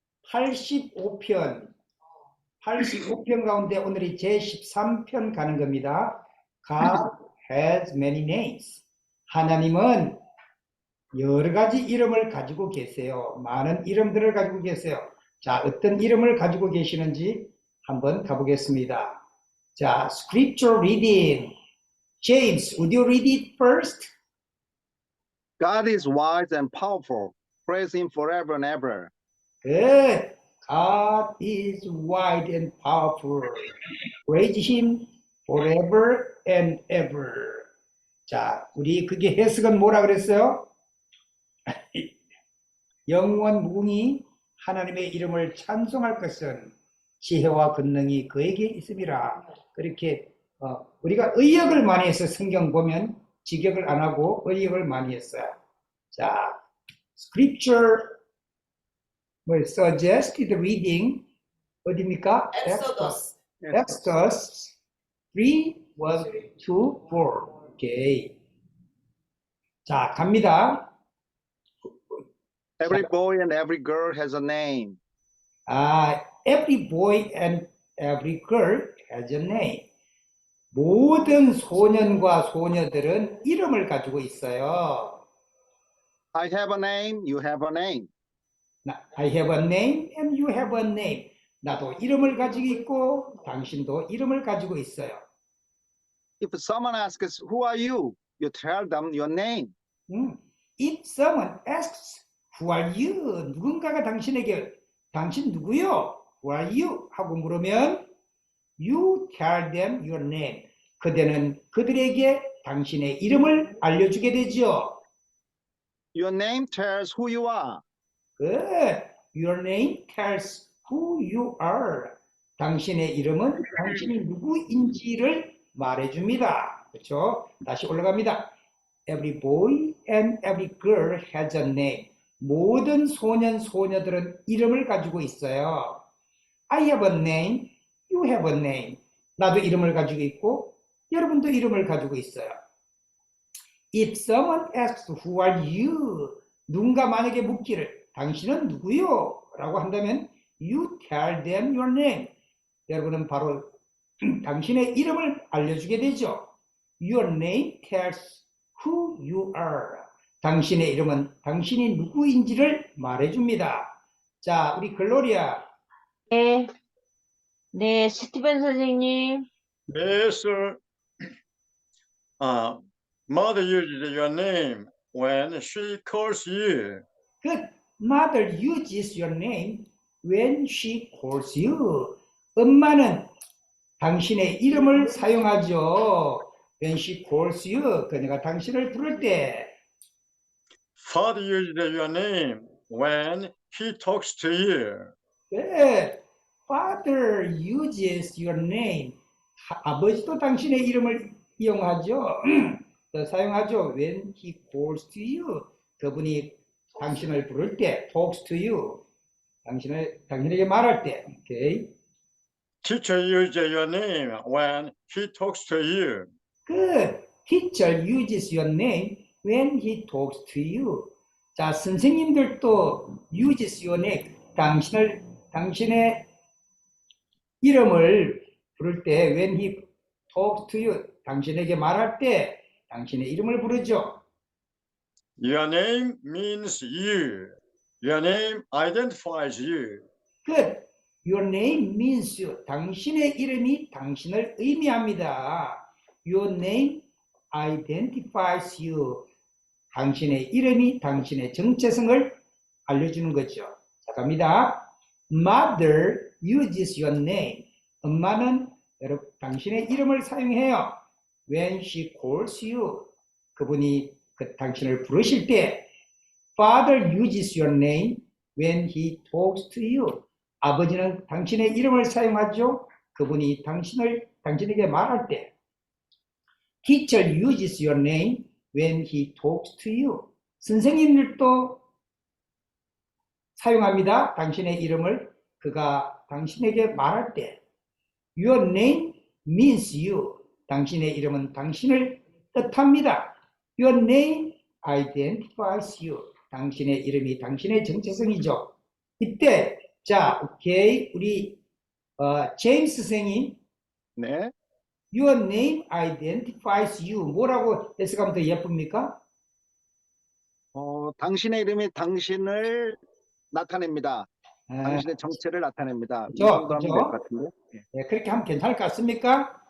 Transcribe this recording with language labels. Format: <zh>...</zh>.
<ko>85편 가운데 오늘이 제13편 가는 겁니다.</ko> <en>God has many names.</en> <ko>하나님은 여러 가지 이름을 가지고 계세요. 많은 이름들을 가지고 계세요. 자, 어떤 이름을 가지고 계시는지 한번 가보겠습니다.</ko> <en>자, scripture reading. James, would you read it first? God is wise and powerful. Praise him forever and ever. Good. God is wide and powerful. Praise him forever and ever.</en> <ko>자, 우리 그게 해석은 뭐라 그랬어요? 영원 무궁히 하나님의 이름을 찬송할 것은 지혜와 권능이 그에게 있음이라. 그렇게 우리가 의역을 많이 해서 성경 보면 직역을 안 하고 의역을 많이 했어요.</ko> <en>자, Scripture will suggest the reading</en> <ko>어디입니까?</ko> <en>Exodus. Exodus 3, 1, 2, 4. 오케이.</en> <ko>자, 갑니다.</ko> <en>Every boy and every girl has a name. Every boy and every girl has a name.</en> <ko>모든 소년과 소녀들은 이름을 가지고 있어요.</ko> <en>I have a name, you have a name. I have a name and you have a name.</en> <ko>나도 이름을 가지고 있고 당신도 이름을 가지고 있어요.</ko> <en>If someone asks, who are you? You tell them your name. If someone asks, who are you?</en> <ko>누군가가 당신에게 당신 누구요?</ko> <en>Who are you?</en> <ko>하고 물으면</ko> <en>you tell them your name.</en> <ko>그대는 그들에게 당신의 이름을 알려주게 되죠.</ko> <en>Your name tells who you are. Good. Your name tells who you are.</en> <ko>당신의 이름은 당신이 누구인지를 말해줍니다. 그렇죠? 다시 올라갑니다.</ko> <en>Every boy and every girl has a name.</en> <ko>모든 소년, 소녀들은 이름을 가지고 있어요.</ko> <en>I have a name, you have a name.</en> <ko>나도 이름을 가지고 있고, 여러분도 이름을 가지고 있어요.</ko> <en>If someone asks, who are you?</en> <ko>누군가 만약에 묻기를, 당신은 누구요? 라고 한다면,</ko> <en>you tell them your name.</en> <ko>여러분은 바로 당신의 이름을 알려주게 되죠. Your name tells who you are. 당신의 이름은 당신이 누구인지를 말해줍니다. 자, 우리 글로리아. 네. 네, 스티븐 선생님.</ko> <en>Yes, sir. Mother uses your name when she calls you. Good. Mother uses your name when she calls you.</en> <ko>엄마는 당신의 이름을 사용하죠.</ko> <en>When she calls you.</en> <ko>그녀가 당신을 부를 때.</ko> <en>Father uses your name when he talks to you. Good. Father uses your name.</en> <ko>아버지도 당신의 이름을 이용하죠. 사용하죠.</ko> <en>When he calls to you.</en> <ko>그분이 당신을 부를 때,</ko> <en>talks to you.</en> <ko>당신에게 말할 때. Okay.</ko> <en>Teacher uses your name when he talks to you. Good. Teacher uses your name when he talks to you.</en> <ko>자, 선생님들도</ko> <en>uses your name.</en> <ko>당신의 이름을 부를 때,</ko> <en>when he talks to you.</en> <ko>당신에게 말할 때, 당신의 이름을 부르죠.</ko> <en>Your name means you. Your name identifies you. Good. Your name means you.</en> <ko>당신의 이름이 당신을 의미합니다.</ko> <en>Your name identifies you.</en> <ko>당신의 이름이 당신의 정체성을 알려주는 거죠. 자, 갑니다.</ko> <en>Mother uses your name.</en> <ko>엄마는 여러분 당신의 이름을 사용해요.</ko> <en>When she calls you.</en> <ko>그분이 당신을 부르실 때.</ko> <en>Father uses your name when he talks to you.</en> <ko>아버지는 당신의 이름을 사용하죠. 그분이 당신에게 말할 때.</ko> <en>Teacher uses your name when he talks to you.</en> <ko>선생님들도 사용합니다. 당신의 이름을 그가 당신에게 말할 때.</ko> <en>Your name means you.</en> <ko>당신의 이름은 당신을 뜻합니다.</ko> <en>Your name identifies you.</en> <ko>당신의 이름이 당신의 정체성이죠. 이때 자, 오케이. 우리 제임스 선생님. 네.</ko> <en>Your name identifies you.</en> <ko>뭐라고 해석하면 더 예쁩니까? 당신의 이름이 당신을 나타냅니다. 당신의 정체를 나타냅니다. 이 그죠, 정도 하면 될 그죠? 것 같은데. 네, 그렇게 하면 괜찮을 것 같습니까?</ko>